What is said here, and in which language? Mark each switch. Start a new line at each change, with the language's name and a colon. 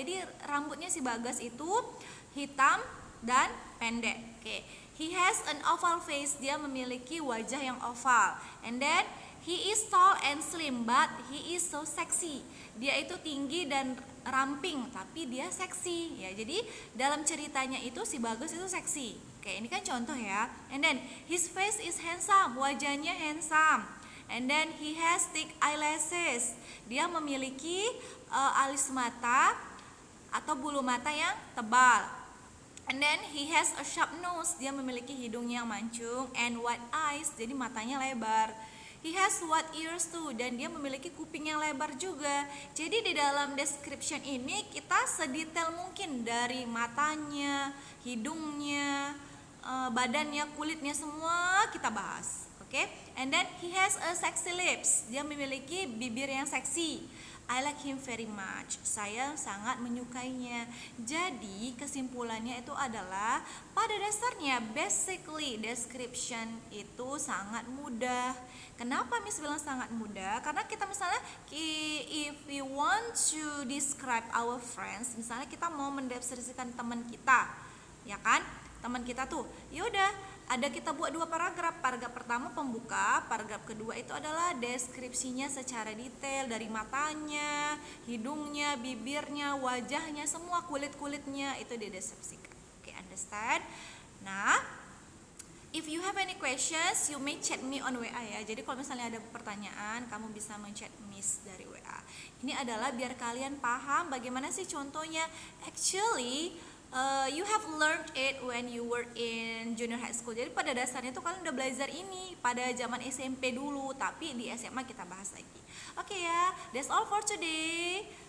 Indonesian: Jadi rambutnya si Bagas itu hitam dan pendek. Oke.
English: He has an oval face.
Indonesian: Dia memiliki wajah yang oval.
English: And then he is tall and slim but he is so sexy.
Indonesian: Dia itu tinggi dan ramping tapi dia seksi ya. Jadi dalam ceritanya itu si Bagas itu seksi. Oke, ini kan contoh ya.
English: And then his face is handsome.
Indonesian: Wajahnya handsome.
English: And then he has thick eyelashes.
Indonesian: Dia memiliki alis mata atau bulu mata yang tebal.
English: And then he has a sharp nose.
Indonesian: Dia memiliki hidung yang mancung
English: and wide eyes.
Indonesian: Jadi matanya lebar.
English: He has wide ears too,
Indonesian: dan dia memiliki kuping yang lebar juga. Jadi di dalam description ini kita sedetail mungkin dari matanya, hidungnya, badannya, kulitnya, semua kita bahas.
English: Oke, and then he has a sexy lips.
Indonesian: Dia memiliki bibir yang seksi.
English: I like him very much.
Indonesian: Saya sangat menyukainya. Jadi kesimpulannya itu adalah pada dasarnya basically description itu sangat mudah. Kenapa Miss bilang sangat mudah? Karena kita misalnya
English: if we want to describe our friends,
Indonesian: misalnya kita mau mendeskripsikan teman kita, ya kan? Teman kita tuh, yaudah ada kita buat 2 paragraf. Paragraf pertama pembuka, paragraf kedua itu adalah deskripsinya secara detail dari matanya, hidungnya, bibirnya, wajahnya, semua kulit-kulitnya itu dideskripsikan.
English: Oke, understand? Nah, if you have any questions, you may chat me on WA ya.
Indonesian: Jadi kalau misalnya ada pertanyaan, kamu bisa men-chat Miss dari WA. Ini adalah biar kalian paham bagaimana sih contohnya.
English: Actually, you have learned it when you were in junior high school.
Indonesian: Jadi pada dasarnya tuh kalian udah belajar ini pada zaman SMP dulu, tapi di SMA kita bahas lagi.
English: Oke ya, that's all for today.